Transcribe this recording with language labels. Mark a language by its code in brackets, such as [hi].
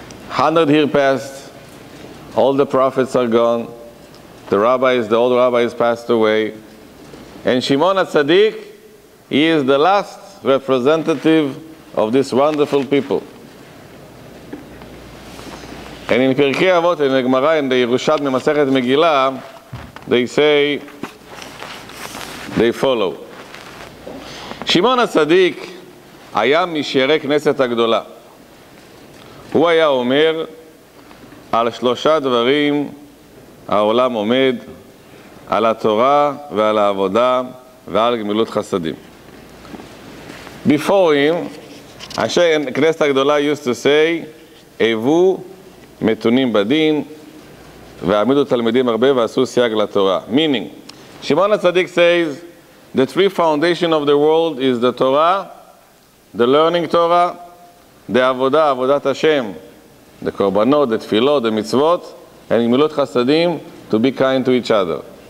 [en] 100 years passed, all the prophets are gone, the old rabbis passed away, and Shimon Hatzadik, he is the last representative of this wonderful people. And in Pirkei Avot, in the Gemara, in the Yerushalmi Masechet Megillah, they say, they follow. [he] Shimon Hatzadik היה משערי כנסת הגדולה. הוא היה אומר, על 3 דברים העולם עומד, על התורה ועל העבודה ועל גמילות חסדים. [en] Before him, [he] Anshei כנסת הגדולה [en] used to say, [he] הוו מתונים בדין, והעמידו תלמידים הרבה ועשו סייג לתורה. [en] Meaning, Shimon Hatzadik says, the 3 foundations of the world is the Torah, the learning Torah, the Avodah, Avodat Hashem, the Korbanot, the Tfilot, the Mitzvot, and Gemilut Chasadim, to be kind to each other.